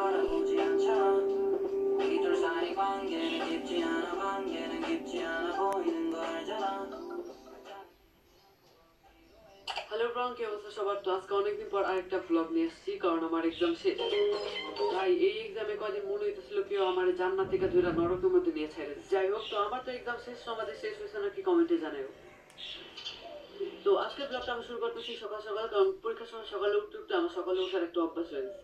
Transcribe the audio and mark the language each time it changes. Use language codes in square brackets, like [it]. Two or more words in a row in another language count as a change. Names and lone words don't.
[ko] 바라보지 않잖아. 우리 둘 사이 관계는 깊지 않아. 관계는 깊지 않아 보이는 거 알잖아. [bn] হ্যালো ব্রাউন, কি অবস্থা সবার? তো আজকে অনেকদিন পর আরেকটা ব্লগ নিয়ে এসেছি, কারণ আমার এক্সাম শেষ। ভাই এই এক্সামে কদিন মনে হইতেছিল কেউ আমার জান্নাত থেকে ধরে নরকের মধ্যে নিয়ে ছেড়ে দিচ্ছে। যাই হোক, তো আমার তো এক্সাম শেষ, আমাদের শেষ হয়েছে নাকি কমেন্টে জানাও। তো আজকের ব্লগটা আমি শুরু করতেছি সকাল সকাল, কারণ পরীক্ষার সময় সকালে উঠতে উঠতে আমার সকালে ওঠার একটা অভ্যাস হয়ে গেছে।